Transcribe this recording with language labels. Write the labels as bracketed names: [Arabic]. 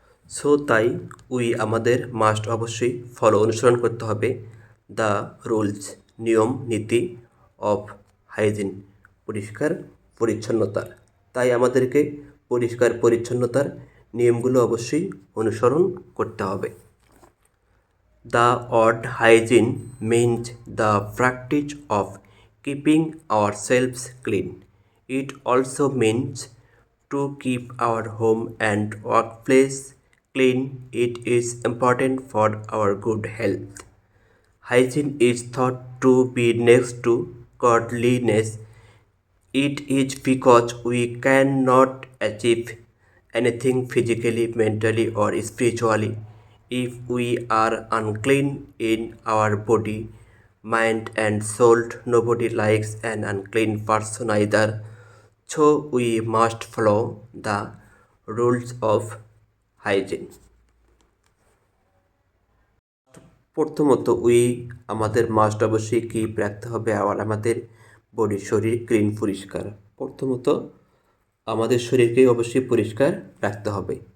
[Bangla] So তাই we আমাদের must অবশ্যই ফলো অনুসরণ করতে হবে [English] the rules [Bangla] নিয়ম নীতি অফ হাইজিন পরিষ্কার পরিচ্ছন্নতার। তাই আমাদেরকে পরিষ্কার পরিচ্ছন্নতার নিয়মগুলো অবশ্যই অনুসরণ করতে হবে। [English] The word hygiene means the practice of keeping our selves clean. It also means to keep our home and workplace clean. It is important for our good health. Hygiene is thought to be next to godliness. It is because we cannot achieve anything physically, mentally, or spiritually if we are unclean in our body, mind, and soul. Nobody likes an unclean person either. So we must follow the rules of hygiene. [Bangla] প্রথমত আমাদের must অবশ্যই keep রাখতে হবে আর আমাদের body শরীর clean পরিষ্কার। প্রথমত আমাদের শরীরকে অবশ্যই পরিষ্কার রাখতে হবে।